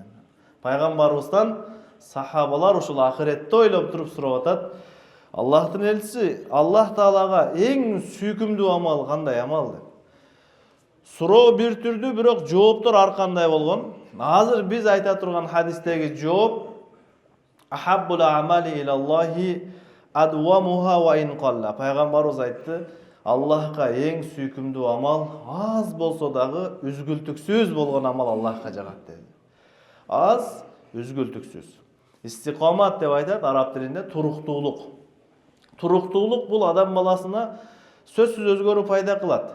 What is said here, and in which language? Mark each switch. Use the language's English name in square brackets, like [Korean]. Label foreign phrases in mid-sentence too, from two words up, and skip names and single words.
[Kyrgyz] Пайгамбарыбыздан сахабалар ушул ахиретти ойлоп туруп сурап атат: Аллахтын элчиси, Аллах Таалага эң сүйкүмдүү амал кандай амал деп. Суроо бир түрдүү, бирок жооптор ар кандай болгон. Азыр биз айта турган хадистеги жооп: [Arabic] أحب الأعمال إلى الله أدومها وإن قل. [Kyrgyz] Пайгамбарыбыз айтты: Аллахка эң сүйкүмдүү амал аз болсо дагы үзгүлтүксүз болгон амал Аллахка жагат деди. Аз, үзгүлтүксүз. Истиқомат деп айтат араб тилинде, туруктуулук. Туруктуулук бул адам баласына сөзсүз өзгөрүү пайда кылат.